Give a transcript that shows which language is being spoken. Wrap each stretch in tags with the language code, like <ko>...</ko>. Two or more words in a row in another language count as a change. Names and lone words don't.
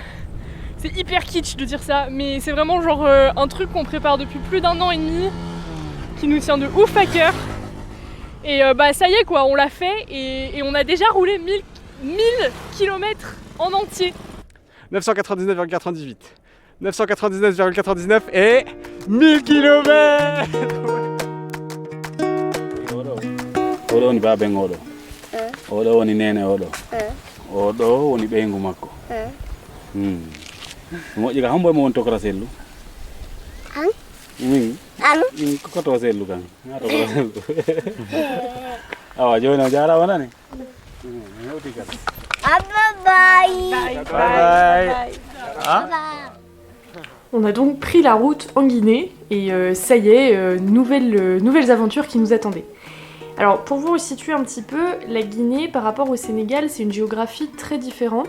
<fr>C'est hyper kitsch de dire ça, mais c'est vraiment genre un truc qu'on prépare depuis plus d'1 an et demi, qui nous tient de ouf à cœur. Et bah ça y est quoi, on l'a fait et on a déjà roulé 1000 km en entier. 999,98, 999,99 et 1000 km.</fr> <ff>Oɗo woni baben oɗo. Oɗo woni nene oɗo. Oɗo woni ɓeygu makko. Moƴƴi ka hombo mo won tokora sellu? An? Min koto sellu kan. Ha tokora sellu. Awa joni o jarama nani? Hewti kadi.</ff> <en>Bye bye.</en> <fr>On a donc pris la route en Guinée et ça y est, nouvelles aventures qui nous attendaient. Alors pour vous situer un petit peu, la Guinée par rapport au Sénégal, c'est une géographie très différente.</fr>